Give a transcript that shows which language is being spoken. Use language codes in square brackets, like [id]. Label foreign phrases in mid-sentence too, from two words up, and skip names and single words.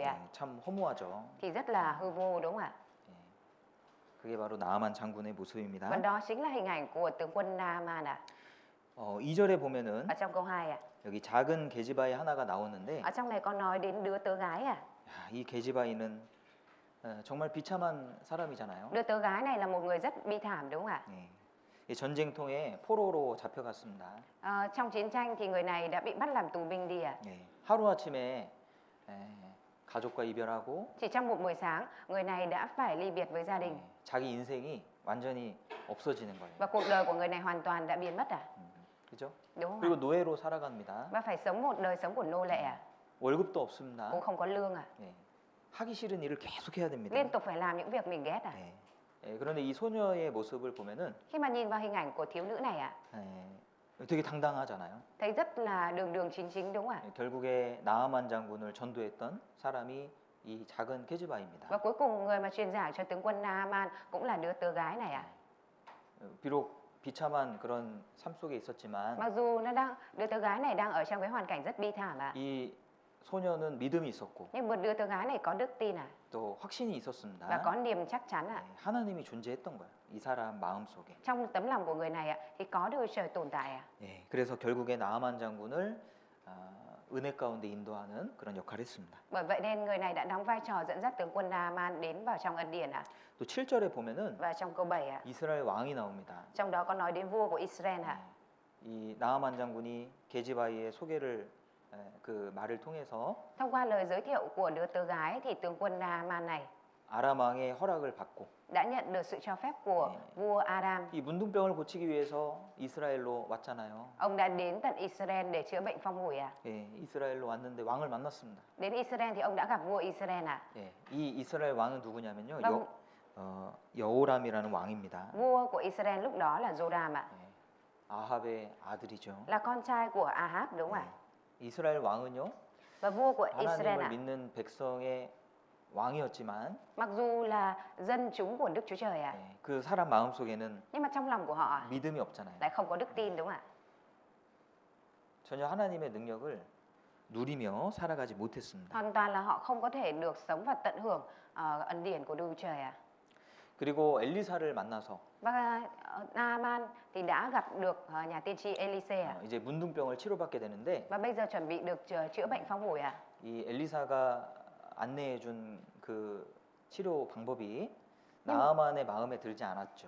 [ko] 참 허무하죠. [vi] thì rất là hư vô đúng không ạ? [ko] 그게 바로 나아만 장군의 모습입니다. [vi] Và đó chính là hình ảnh của tướng quân Naaman [ko] 2절에 보면은 [vi] Ở trong câu 2 [ko] 여기 작은 계지바이 하나가 나오는데 [vi] Ở trong này có nói đến đứa tớ gái [ko] 야, 이 계지바이는 정말 비참한 사람이잖아요. [vi] Đứa tớ gái này là một người rất bi thảm đúng không ạ? [ko] 이 전쟁통에 포로로 잡혀갔습니다. [vi] Trong chiến tranh thì người này đã bị bắt làm tù binh đi [ko] 하루아침에 가족과 이별하고 [vi] Chỉ trong một buổi sáng, người này đã phải ly biệt với gia đình [ko] 자기 인생이 완전히 없어지는 거예요. [vi] và cuộc đời của người này hoàn toàn đã biến mất [ko] 그죠? [vi] Đúng không [ko] 그리고 [vi] ạ? [ko] 노예로 살아갑니다. [vi] Và phải sống một đời sống của nô lệ [ko] 월급도 없습니다. [vi] Cũng không có lương [ko] 하기 싫은 일을 계속 해야 됩니다. [vi] Liên tục phải làm những việc mình ghét [ko] 그런데 이 소녀의 모습을 보면은 [vi] Khi mà nhìn vào hình ảnh của thiếu nữ này [ko] 되게 당당하잖아요. [vi] thấy rất là đường đường chính chính đúng không ạ? [ko] 결국에 나아만 장군을 전도했던 사람이 이 작은 게즈바입니다. [vi] Và cuối cùng người mà truyền giảng cho tướng quân Naaman cũng là đứa tớ gái này [ko] 비록 비참한 그런 삶 속에 있었지만 [vi] Mặc dù đứa tớ gái này đang ở trong cái hoàn cảnh rất bi thảm [ko] 이 소녀는 믿음이 있었고 [vi] Nhưng một đứa tớ gái này có đức tin [ko] 또 확신이 있었습니다. [vi] và có niềm chắc chắn [ko] 하나님이 존재했던 거예요. 이 사람 마음 속에. [vi] Trong tấm lòng của người này thì có Đức Chúa Trời tồn tại [ko] 그래서 결국에 나아만 장군을 은혜 가운데 인도하는 그런 역할을 했습니다. [vi] Bởi vậy nên người này đã đóng vai trò dẫn dắt tướng quân Naaman đến vào trong ân điển [ko] 또 7절에 보면은 [vi] Và trong câu 7 [ko] 이스라엘 왕이 나옵니다. [vi] Trong đó có nói đến vua của Israel [ko] 이 나아만 장군이 게지바이의 소개를 그 말을 통해서 [vi] Thông qua lời giới thiệu của đứa tớ gái thì tướng quân Naaman này [ko] 아람 왕의 허락을 받고 [vi] đã nhận được sự cho phép của vua Aram. [ko] 이 문둥병을 고치기 위해서 이스라엘로 왔잖아요. [vi] Ông đã đến tận Israel để chữa bệnh phong hủi [ko] 이스라엘로 왔는데 왕을 만났습니다. [vi] Đến Israel thì ông đã gặp vua Israel [ko] 이 이스라엘 왕은 누구냐면요. [vi] Vâng. [ko] 여호람이라는 왕입니다. [vi] Vua của Israel lúc đó là Joram [ko] 아합의 아들이죠. [vi] là con trai của Ahab đúng không ạ? [ko] 이스라엘 왕은요. [vi] Và vua của Israel [ko] 하나님을 믿는 백성의 왕이었지만 [vi] mặc dù là dân chúng của Đức Chúa Trời [ko] 그 사람 마음 속에는 [vi] nhưng mà trong lòng của họ [ko] 믿음이 없잖아요. [vi] lại không có đức tin đúng không ạ? [ko] 전혀 하나님의 능력을 누리며 살아가지 못했습니다. [vi] Hoàn toàn là họ không có thể được sống và tận hưởng ân điển của Đức Chúa Trời [ko] 그리고 엘리사를 만나서 [vi] Và Naaman thì đã gặp được nhà tiên tri Elise [ko] 이제 문둥병을 치료받게 되는데 [vi] và bây giờ chuẩn bị được chữa bệnh phong hủi [ko] 이 엘리사가 안내해 준 그 치료 방법이 나아만의 마음에 들지 않았죠.